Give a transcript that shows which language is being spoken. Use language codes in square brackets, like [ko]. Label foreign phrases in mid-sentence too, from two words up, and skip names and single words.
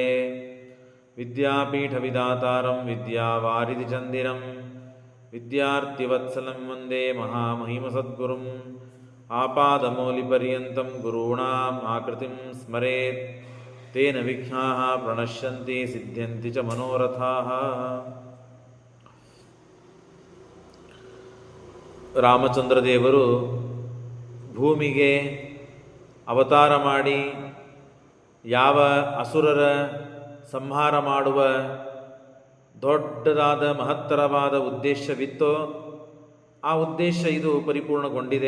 [sa] ವಿದ್ಯಾಪೀಠವಿದಾತಾರಂ ವಿದ್ಯಾವಾರಿಧಿಚಂದಿರಂ ವಿದ್ಯಾರ್ಥಿವತ್ಸಲಂ ವಂದೇ ಮಹಾಮಹಿಮಸದ್ಗುರುಂ. ಆಪಾದಮೌಲಿಪರ್ಯಂತಂ ಗುರುಣಾಂ ಆಕೃತಿಂ ಸ್ಮರೇತ್ ತೇನ ವಿಘ್ನಾಃ ಪ್ರಣಶ್ಯಂತಿ ಸಿದ್ಧ್ಯಂತಿ ಚ ಮನೋರಥಾಃ. [kn] ರಾಮಚಂದ್ರದೇವರು ಭೂಮಿಗೆ ಅವತಾರ ಮಾಡಿ ಯಾವ ಅಸುರರ ಸಂಹಾರ ಮಾಡುವ ದೊಡ್ಡದಾದ ಮಹತ್ತರವಾದ ಉದ್ದೇಶವಿತ್ತೋ ಆ ಉದ್ದೇಶ ಇದು ಪರಿಪೂರ್ಣಗೊಂಡಿದೆ.